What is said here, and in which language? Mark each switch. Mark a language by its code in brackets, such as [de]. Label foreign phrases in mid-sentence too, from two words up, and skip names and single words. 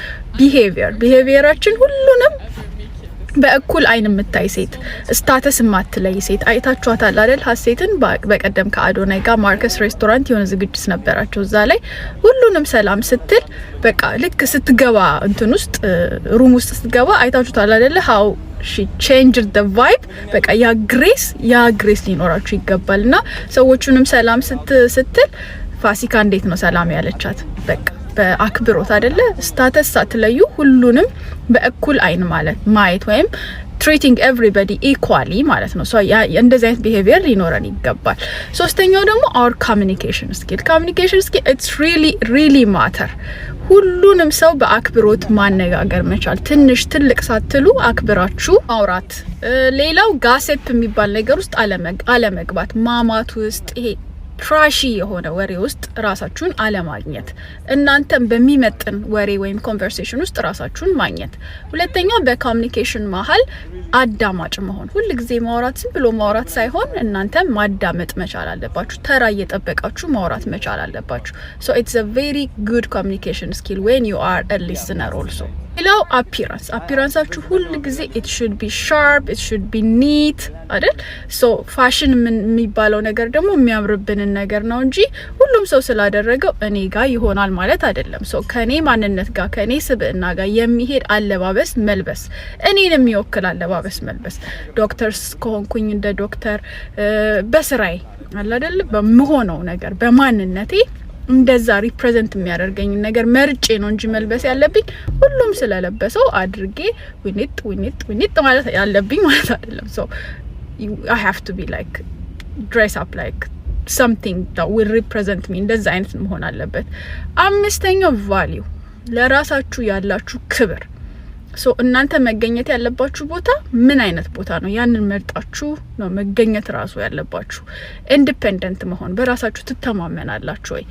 [am] ቢሄቪየራችን ሁሉንም በእኩል አይን የምታይ ሴት፣ ስታተስ የማትለይ ሴት። አይታችኋታል አይደል ሀሴትን በቀደም ከአዶናይ ጋር ማርከስ ሬስቶራንት የሆነ ዝግጅት ነበራቸው። እዛ ላይ ሁሉንም ሰላም ስትል በቃ ልክ ስትገባ እንትን ውስጥ ሩም ውስጥ ስትገባ አይታችኋታል አይደል [en] how she changed the vibe። [am] በቃ ያ ግሬስ ሊኖራችሁ ይገባልና ሰዎቹንም ሰላም ስትል ፋሲካ እንዴት ነው ሰላም ያለቻት? በቃ በአክብሮት አይደለ? ስታተስ ሳትለዩ ሁሉንም በእኩል አይን ማየት ወይም [en] treating everybody equally [am] ማለት ነው። ሶ እንደዚህ አይነት behavior ሊኖረን ይገባል። ሶስተኛው ደግሞ [en] our communication skill it's really matter። [am] ሁሉንም ሰው በአክብሮት ማነጋገር መቻል፣ ትንሽ ትልቅ ሳትሉ አክብራችሁ ማውራት። ሌላው ጋሴፕ የሚባል ነገር ውስጥ አለመግባት፣ ማማት ውስጥ ይሄ ትራሺ የሆነ ወሬ ውስጥ ራሳችሁን አለማግኘት፣ እናንተም በሚመጥን ወሬ ወይም ኮንቨርሴሽን ውስጥ ራሳችሁን ማግኘት። ሁለተኛው በኮሙኒኬሽን መሀል አዳማጭ መሆን። ሁሉ ጊዜ ማውራት ዝም ብሎ ማውራት ሳይሆን እናንተ ማዳመጥ መቻል አለባችሁ። ተራ እየጠበቃችሁ ማውራት መቻል አለባችሁ። [en] so it's a very good communication skill when you are a listener also። [am] ሌላው አፒራንሳችሁ ሁሉ ጊዜ [en] it should be sharp, it should be neat [am] አይደል? so ፋሽን የሚባለው ነገር ደግሞ የሚያምርብንን ነገር ነው እንጂ ሁሉም ሰው ስላደረገው እኔ ጋር ይሆናል ማለት አይደለም። so ከኔ ማንነት ጋር ከኔ ስብዕና ጋር የሚሄድ አለባበስ መልበስ፣ እኔን የሚወክል አለባበስ መልበስ። ዶክተርስ ከሆንኩኝ እንደ ዶክተር በስራዬ አለ አይደል በመሆነው ነገር በማንነቴ እንደዛ ሪፕሬዘንት የሚያደርገኝ ነገር መርጬ ነው እንጂ መልበስ ያለብኝ ሁሉም ስለለበሰው አድርጌ ዊኒት ማለት ያለብኝ ማለት አይደለም። [en] so I have to be like dress up like something that will represent me። [am] እንደዛ አይነት መሆን አለበት። አምስተኛው ቫልዩ፣ ለራሳችሁ ያላችሁ ክብር። so እናንተ መገኘት ያለባችሁ ቦታ ምን አይነት ቦታ ነው? ያንን መርጣችሁ ነው መገኘት ራሱ ያለባችሁ። ኢንዲፔንደንት መሆን፣ በራሳችሁ ትተማመናላችሁ ወይ?